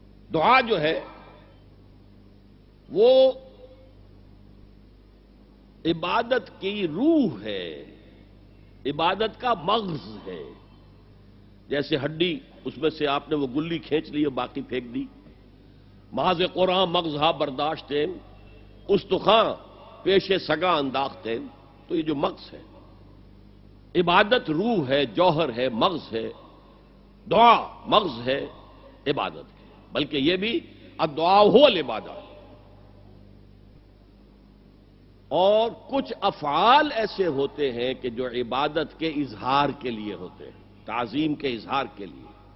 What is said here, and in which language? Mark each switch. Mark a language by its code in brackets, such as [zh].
[ur] دعا جو ہے وہ عبادت کی روح ہے، عبادت کا مغز ہے. جیسے ہڈی، اس میں سے آپ نے وہ گلی کھینچ لی اور باقی پھینک دی. [fa] محض قرآن مغز ہا برداشت، استخوان پیش سگا انداختے. [ur] تو یہ جو مغز ہے، عبادت روح ہے، جوہر ہے، مغز ہے. دعا مغز ہے عبادت کی، بلکہ یہ بھی [ar] الدعاء هو العبادہ. [ur] اور کچھ افعال ایسے ہوتے ہیں کہ جو عبادت کے اظہار کے لیے ہوتے ہیں، تعظیم کے اظہار کے لیے.